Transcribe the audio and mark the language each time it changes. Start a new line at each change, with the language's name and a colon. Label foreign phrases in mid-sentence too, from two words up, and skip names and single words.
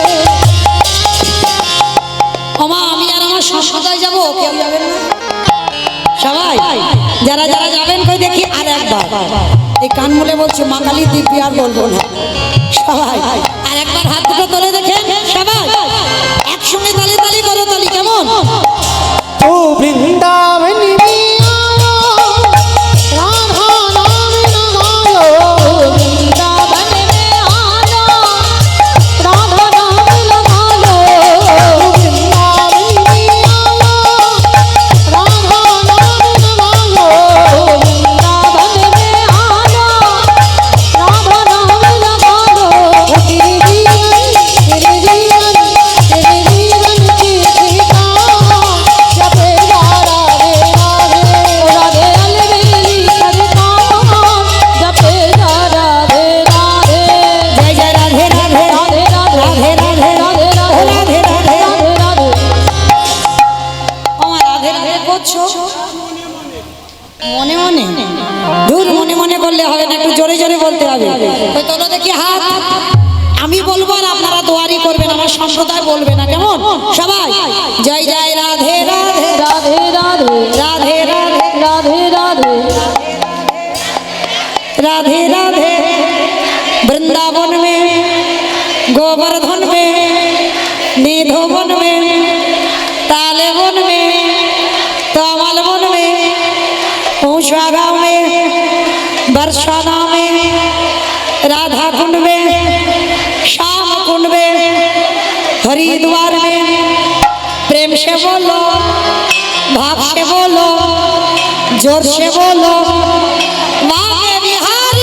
Bangla: ওমা আমি আর আমার সদায় যাবো, কেউ যাবেন না? সবাই যারা যারা যাবেন কই দেখি আর একবার এই কান মুলে বলছে মা কালী দিব্যি আর বলবো না। সবাই আর একবার হাত দুটো তোলে দেখেন, সবাই একসঙ্গে তালি তালি করো, তালি কেমন?
Hindi: तो वृंदावन में आयो, राधा नाम लगायो। वृंदावन में आना, राधा नाम लगा लो। वृंदावन में आयो, राधा नाम लगायो। वृंदावन में आना, राधा नाम लगा लो। वो तेरे जीवन की सीता जपे जा राधे राधे। राधे अलबेली सरकार जपे जा राधे राधे, जय जय राधे राधे राधे राधे राधे राधे राधे राधे राधे राधे राधे राधे।
Bangla: আমার রাধে রাধে করছো মনে মনে, দূর মনে মনে করলে হবে না, একটু জোরে জোরে বলতে হবে। ওই তোলো দেখি হাত, আমি বলবো আর আপনারা দোয়ারি করবেন, আমার সম্প্রদায় বলবে না, কেমন? সবাই জয় জয় রাধে রাধে
Hindi: राधे राधे রাধে রাধে राधे राधे राधे राधे। वृंदावन में गोवर्धन में निधोवन में ताले वन में तमल वन में ऊषा में बरसाना में राधा कुंड में श्याम कुंड में हरिद्वार में प्रेम से बोलो, भाव से बोलो, जोर से बोलो, माँ बिहारी